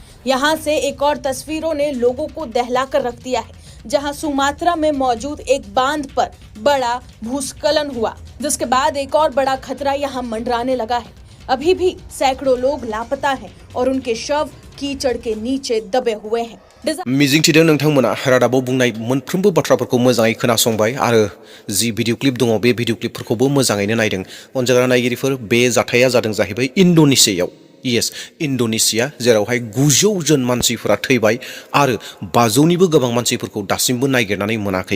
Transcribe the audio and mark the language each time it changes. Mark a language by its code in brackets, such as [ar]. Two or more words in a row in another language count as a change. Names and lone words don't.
[hi] यहाँ से एक और तस्वीरों ने लोगों को दहला कर रख दिया है, जहाँ सुमात्रा में मौजूद एक बांध पर बड़ा भूस्खलन हुआ, जिसके बाद एक और बड़ा खतरा यहाँ मंडराने लगा है। अभी भी सैकड़ों लोग लापता हैं और उनके शव कीचड़ के नीचे दबे हुए हैं। [brx] मिजिंथिदों नोंथांमोना रादाबाव बुंनाय मोनफ्रोमबो बाथ्राफोरखौ मोजाङै खोनासंबाय आरो जि [en] video clip [brx] दङ बे भिडिअ क्लिपफोरखौबो मोजाङैनो नायदों। अनजाग्रा नायगिरिफोर, बे जाथाया जादों जाहैबाय इन्डोनेसियायाव। यस, इन्डोनेसिया, जेरावहाय 900 जन मानसिफोरा थैबाय आरो 500निबो गोबां मानसिफोरखौ दासिमबो नागिरनानै मोनाखै।